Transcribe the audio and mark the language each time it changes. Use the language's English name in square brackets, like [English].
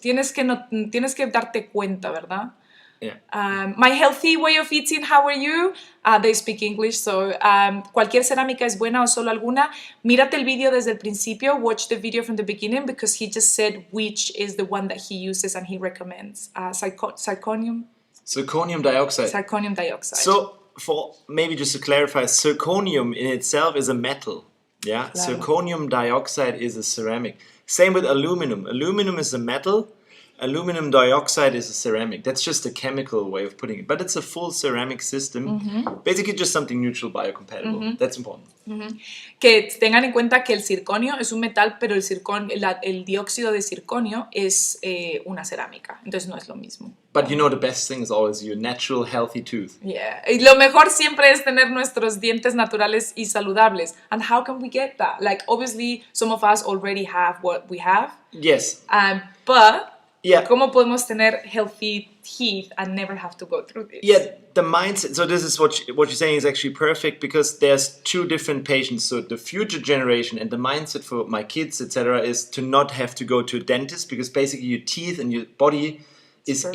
[Spanish] Tienes que darte cuenta, ¿verdad? [English] Yeah. My healthy way of eating, how are you? They speak English, so [Spanish] cualquier cerámica es buena o solo alguna. Mírate el video desde el principio, [English] watch the video from the beginning, because he just said which is the one that he uses and he recommends. Zirconium dioxide. Zirconium dioxide. So, maybe just to clarify, zirconium in itself is a metal. Yeah, [Spanish] Claro. [English] Zirconium dioxide is a ceramic. Same with aluminum. Aluminum is a metal. Aluminum dioxide is a ceramic. That's just a chemical way of putting it. But it's a full ceramic system. Basically just something neutral biocompatible. That's important. [Spanish] Que tengan en cuenta que el circonio es un metal, pero el dióxido de circonio es una cerámica. Entonces no es lo mismo. [English] But you know, the best thing is always your natural, healthy tooth. Yeah. [Spanish] Y lo mejor siempre es tener nuestros dientes naturales y saludables. [English] And how can we get that? Like, obviously, some of us already have what we have. Yes. But Yeah. [Spanish] ¿cómo podemos tener [English] healthy teeth and never have to go through this? Yeah, the mindset. So this is what you're saying is actually perfect, because there's two different patients. So the future generation and the mindset for my kids, etc., is to not have to go to a dentist, because basically your teeth and your body is